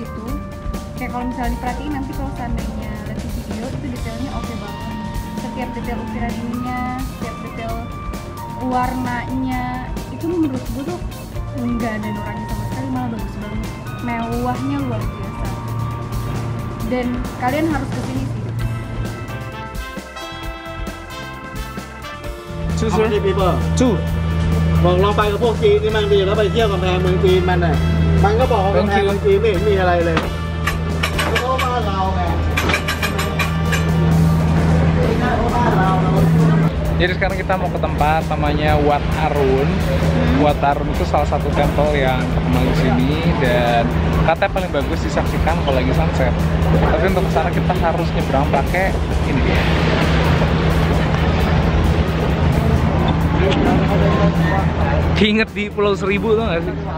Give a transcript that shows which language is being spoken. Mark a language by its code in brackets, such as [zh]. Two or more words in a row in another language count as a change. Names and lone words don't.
[id] Kayak kalau misalnya diperhatiin nanti kalau seandainya lihat CCTV video itu detailnya oke banget. Setiap detail ukiran ininya, setiap detail warnanya itu menurut gue tuh nggak ada noraknya sama sekali, malah bagus banget, mewahnya luar biasa. Dan kalian harus kesini sih. [en] How many people? [th] บอกลองไปกับพวกจีนนี่มั่งดีแล้วไปเที่ยวกำแพงเมืองจีนมันน่ะมันก็บอกว่ากำแพงเมืองจีนไม่เห็นมีอะไรเลยแล้วก็บ้านเราไงบ้านเรา [id] Jadi sekarang kita mau ke tempat namanya Wat Arun. Wat Arun itu salah satu tempel yang terkenal di sini dan katanya paling bagus disaksikan kalau lagi sunset. Tapi untuk kesana kita harus nyebrang pakai ini dia. Ingat di Pulau Seribu tuh nggak sih?